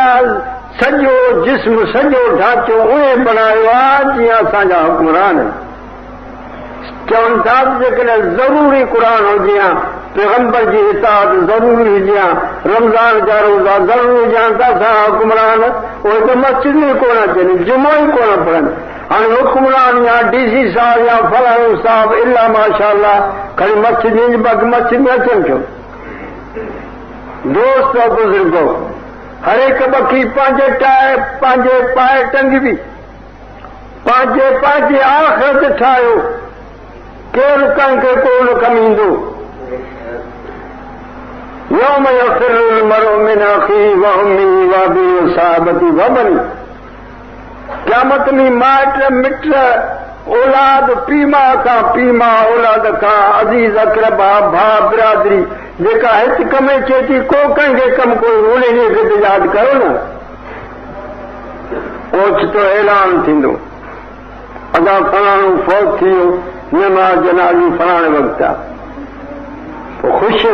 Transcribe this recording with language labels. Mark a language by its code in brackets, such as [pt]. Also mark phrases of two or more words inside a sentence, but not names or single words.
[sd] सॼो जिस्म सॼो ढांचो उहे बणायो आहे जीअं असांजा हुकुमरान चवनि था जेकॾहिं ज़रूरी क़ुर हुजे हा पैगंबर जी इताअत ज़रूरी हुजे हा रमज़ान जा रोज़ा ज़रूरी हुजे हा त असां हुकुमरान उहे त मस्जिद में कोन अचनि जुमो ई कोन पढ़नि हाणे हुकुमरान या DC साहिब या फलाणो साहिब [ar] إلا ماشاء الله [sd] खणी मस्जिद में अचनि छो दोस्त और बुजुर्गो हर एक बखी पंहिंजे पाए टंगबी पंहिंजे आख़िरत ठाहियो केरु कंहिंखे कोन कमु ईंदो [ar] يوم يفر المرء من أخيه وأمه وأبيه وصاحبته وبني [sd] क़यामत में माइट मिट औलाद पीउ माउ खां पीउ माउ औलाद खां अज़ीज़ अक़रबा भाउ बिरादरी जेका हिते कम अचे थी को कंहिंखे कमु कोई उन ॾींहं खे यादि करो न ओचितो ऐलान थींदो अॻा फलाणो फौत थी वियो नमाज़ जनाज़ी फलाणे वक़्तु आहे पोइ ख़ुशि